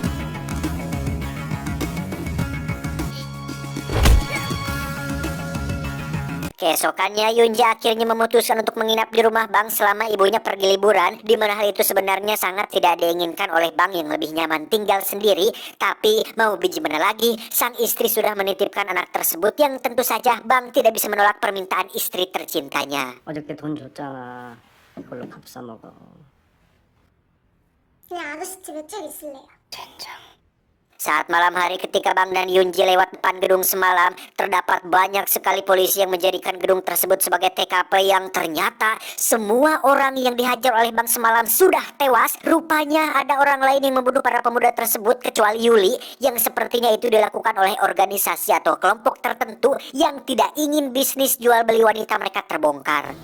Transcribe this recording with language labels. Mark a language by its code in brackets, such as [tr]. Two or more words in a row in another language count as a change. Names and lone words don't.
[id] Keesokannya Yunji akhirnya memutuskan untuk menginap di rumah Bang selama ibunya pergi liburan, di mana hal itu sebenarnya sangat tidak diinginkan oleh Bang yang lebih nyaman tinggal sendiri. Tapi mau biji mana lagi, sang istri sudah menitipkan anak tersebut yang tentu saja Bang tidak bisa menolak permintaan istri tercintanya. [ko] 어저께 돈 줬잖아. 이걸로 밥 사 먹어. 그냥 아저씨 집에 쭉 있을래요. [id] Saat malam hari ketika Bang dan Yunji lewat depan gedung semalam, terdapat banyak sekali polisi yang menjadikan gedung tersebut sebagai TKP yang ternyata semua orang yang dihajar oleh Bang semalam sudah tewas. Rupanya ada orang lain yang membunuh para pemuda tersebut kecuali Yuli yang sepertinya itu dilakukan oleh organisasi atau kelompok tertentu yang tidak ingin bisnis jual beli wanita mereka terbongkar.